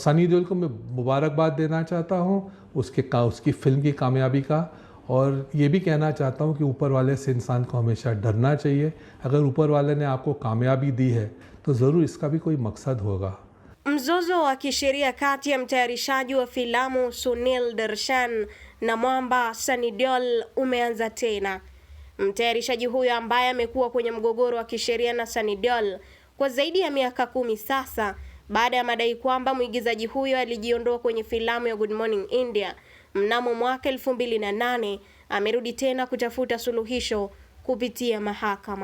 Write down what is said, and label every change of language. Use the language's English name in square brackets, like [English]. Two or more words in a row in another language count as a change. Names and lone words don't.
[Hindi] सनी देओल को मैं मुबारकबाद देना चाहता हूँ उसकी फ़िल्म की कामयाबी का, और ये भी कहना चाहता हूँ कि ऊपर वाले से इंसान को हमेशा डरना चाहिए। अगर ऊपर वाले ने आपको कामयाबी दी है तो ज़रूर इसका भी कोई मकसद होगा। [Swahili] Mzozo wa kisheria kati ya mtayarishaji wa filamu Sunil Darshan na mwamba Sunny Deol umeanza tena. Mtayarishaji huyo ambaye amekuwa kwenye mgogoro wa kisheria na Sunny Deol kwa zaidi ya miaka 10 sasa, baada ya madai kwamba mwigizaji huyo alijiondoa kwenye filamu ya Good Morning India mnamo mwaka 2008, amerudi tena kutafuta suluhisho kupitia mahakama.